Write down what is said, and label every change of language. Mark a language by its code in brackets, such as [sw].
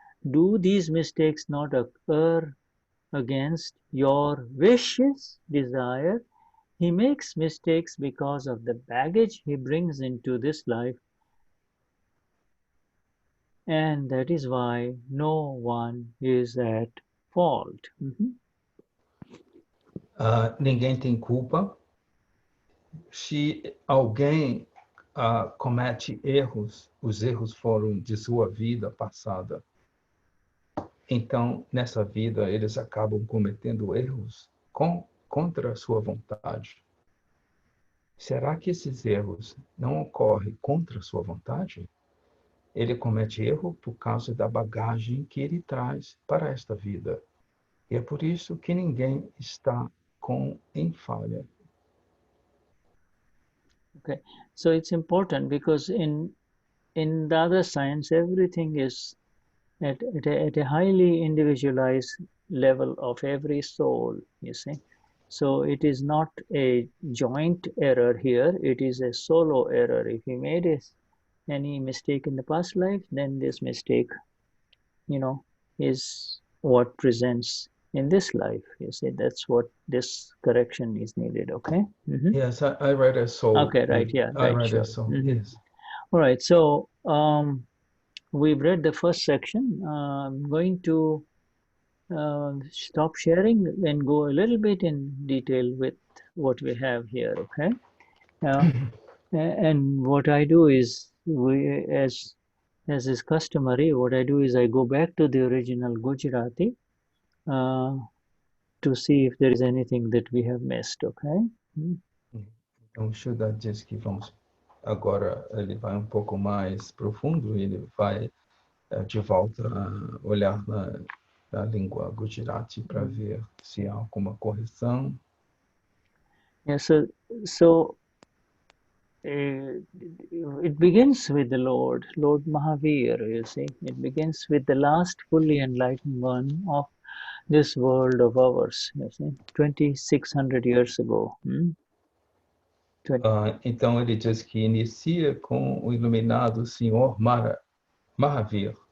[en] Do these mistakes not occur against your wishes, desire? He makes mistakes because of the baggage he brings into this life, and that is why no one is at fault. [pt] Ninguém tem culpa. Se alguém comete erros, os erros foram de sua vida passada. Então, nessa vida, eles acabam cometendo erros contra a sua vontade. Será que esses erros não ocorrem contra a sua vontade? Ele comete erro por causa da bagagem que ele traz para esta vida. E é por isso que ninguém está em falha. [en] Okay, so it's important because in the other science, everything is at a highly individualized level of every soul, you see. So it is not a joint error here, it is a solo error. If you made any mistake in the past life, then this mistake, is what presents in this life. You see, that's what this correction is needed, okay? Yes, I read a soul. Okay, right, yeah. I right, read sure. a soul, yes. All right, so we've read the first section. I'm going to stop sharing and go a little bit in detail with what we have here, okay? And what I do is, as is customary, what I do is I go back to the original Gujarati to see if there is anything that we have missed, okay? [pt] Então, o Shuddha diz que vamos agora, ele vai um pouco mais profundo, ele vai de volta a olhar na língua Gujarati para ver se há alguma correção. [en] Yeah, so it begins with the Lord Mahavir, you see. It begins with the last fully enlightened one of this world of ours, you see, 2,600 years ago. [pt] Então ele diz que inicia com o iluminado Senhor Mahavir.